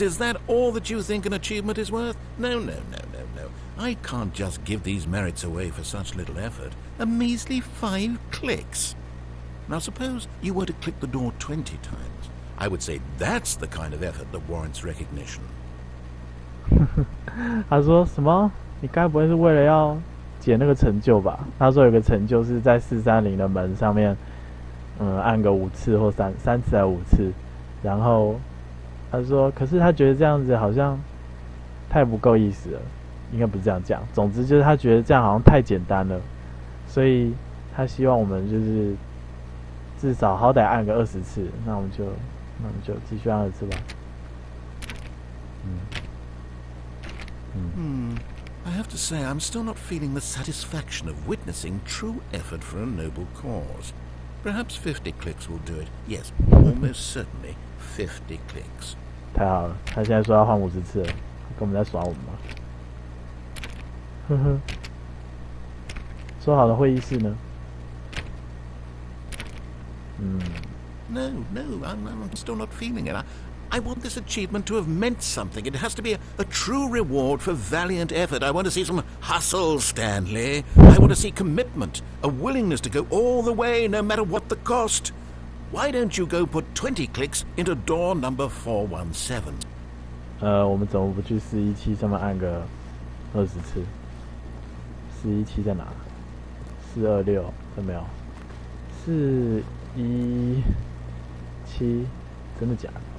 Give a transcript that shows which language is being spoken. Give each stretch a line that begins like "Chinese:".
English: Is that all that you think an achievement is worth? No. I can't just give these merits away for such little effort. A measly 5 clicks. Now suppose you were to click the door 20 times. I would say that's the kind of effort that warrants recognition.
Chinese: 他说什么？你该不会是为了要解那个成就吧？他说有个成就是在430的门上面，按个5次或3次还5次，然后他说，可是他觉得这样子好像太不够意思了，应该不是这样讲。总之就是他觉得这样好像太简单了，所以他希望我们就是至少好歹按个20次，那我们就继续按20次吧。
English: I have to say, I'm still not feeling the satisfaction of witnessing true effort for a noble cause. Perhaps 50 clicks will do it. Yes, almost certainly 50 clicks.
Chinese: 太好了，他现在说要换50次了，跟我们在耍我们吗？呵呵。说好的会议室呢
English: No, I'm still not feeling it. I want this achievement to have meant something. It has to be a true reward for valiant effort. I want to see some hustle, Stanley. I want to see commitment, a willingness to go all the way, no matter what the cost. Why don't you go put 20 clicks into door number 417?
Chinese: 我们怎么不去417上面按个20次？417在哪？426有没有？417真的假的？